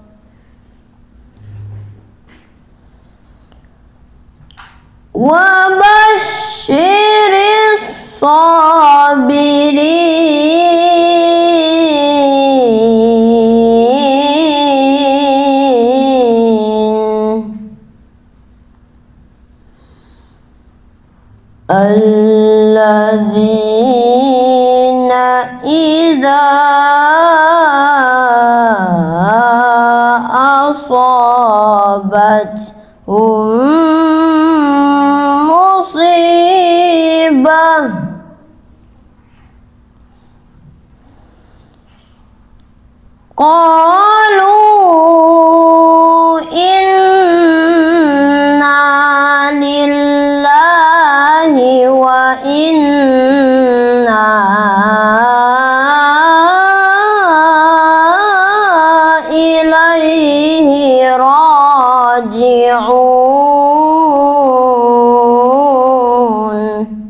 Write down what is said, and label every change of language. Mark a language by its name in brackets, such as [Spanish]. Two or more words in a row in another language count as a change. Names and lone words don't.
[Arabic] وبشر sabirin الذين إذا أصابتهم مصيبة قالوا إنا لله وإنا إليه راجعون.